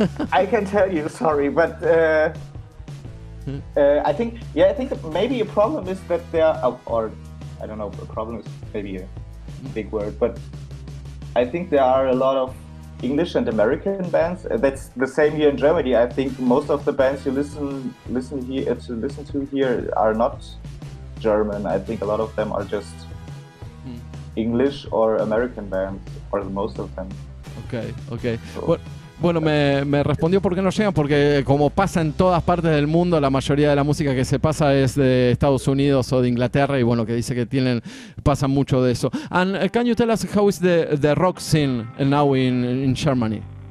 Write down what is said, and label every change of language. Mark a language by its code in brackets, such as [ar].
[en] I can tell you, sorry, but I think maybe a problem is that there are, or I don't know, a problem is maybe a big word, but I think there are a lot of English and American bands. That's the same here in Germany. I think most of the bands you listen to here are not German. I think a lot of them are just English or American bands, or most of them. Okay. So, [es] Bueno, me respondió por qué no llegan, porque como pasa en todas partes del mundo, la mayoría de la música que se pasa es de Estados Unidos o de Inglaterra, y bueno, que dice que pasan mucho de eso. [en] And can you tell us how is the rock scene now in Germany?